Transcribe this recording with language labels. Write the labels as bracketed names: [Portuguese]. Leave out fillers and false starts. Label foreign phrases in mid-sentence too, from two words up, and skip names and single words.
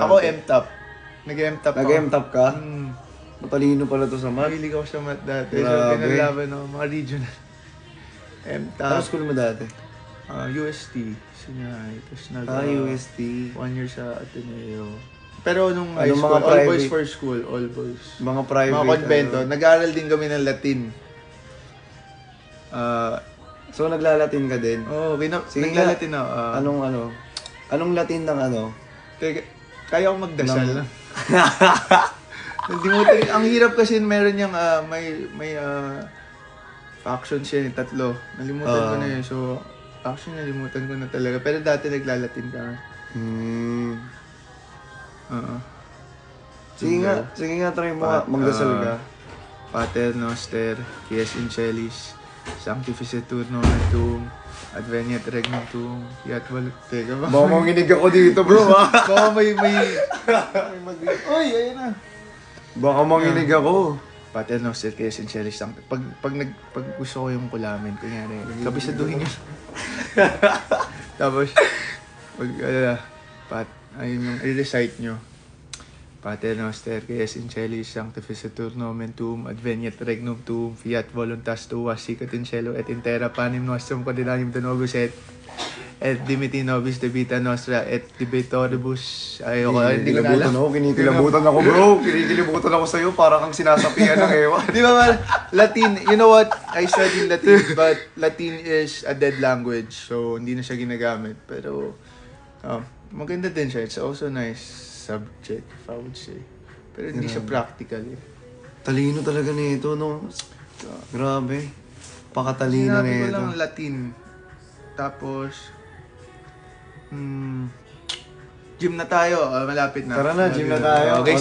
[Filipino] Ako M-top. Nag-M-top ako. Nag-M-top ka? Matalino pala to sa math. Mahilig ako sa math dati. Grabe. So, pinalaban ako, mga regional. M-top. Ano school mo dati? UST. [English] Senior high. [Filipino] Tapos UST. 1 year sa Ateneo. Pero nung high Anong school, mga all private? [English] boys for school, all boys. [Filipino] Mga private. Mga konbento. Nag-aaral din kami ng Latin. So, naglalatin ka din? Oo, Sige naglalatin ako. Anong Latin ng ano? Kaya ko magdasal. Ang hirap kasi meron niyang may factions yan, 3. Nalimutan ko na yun. So, actually nalimutan ko na talaga. Pero dati naglalatin ka. Sige nga, try mo nga, magdasal ka. [Latin] Pater Noster, Quies in Celis, Sanctificetur Nomen Tuum, Adveniat Regnum Tuum, Fiat [Filipino] Teka ba? Baka manginig ako dito, bro, ha? Baka may Uy, ayun na. Baka manginig ako. [Latin] Pater Noster, Quies in Celis, [Filipino] pag gusto ko yung kulamin, kunyari, kabisaduhin nyo. Tapos, ayun yung i-recite nyo. [Latin] Pater Noster, Quies in Celis, Sanctificetur Nomen Tuum, Adveniat Regnum Tuum, Fiat Voluntas Tua, Sicut in Cielo et in Terra, Panem Nostrum Quotidianum Donobus et dimiti nobis debita nostra et debitoribus. [Filipino] Ayoko, hindi ko na alam. Kinikilabutan ako, bro. Kinikilabutan ako sa'yo, para kang sinasapian ng ewan. Di ba man, [English] Latin, you know what? I studied Latin, but Latin is a dead language, so [Filipino] hindi na siya ginagamit. Pero, maganda din siya. [English] It's also nice subject, if I would say. [Filipino] Pero hindi siya practical eh. Talino talaga nito, no? Grabe. Pakatalino Sinabi ko nito. lang Latin. Tapos, gym na tayo. Malapit na. Tara na, gym na tayo. Okay,